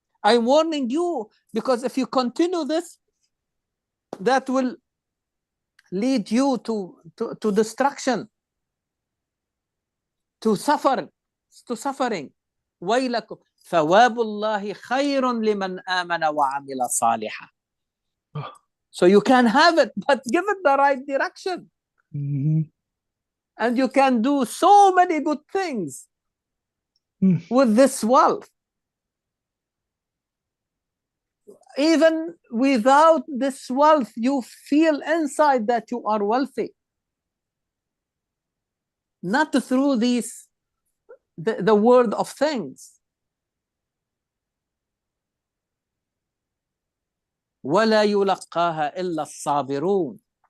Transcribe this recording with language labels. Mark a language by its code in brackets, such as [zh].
[en] I'm warning you, because if you continue this, that will lead you to destruction, to suffering. [ar] ويلكم ثواب الله خير لمن آمن وعمل صالحا. [en] So you can have it, but give it the right direction. And you can do so many good things with this wealth. Even without this wealth, you feel inside that you are wealthy. Not through the world of things. [ar] ولا يلقاها إلا الصابرون.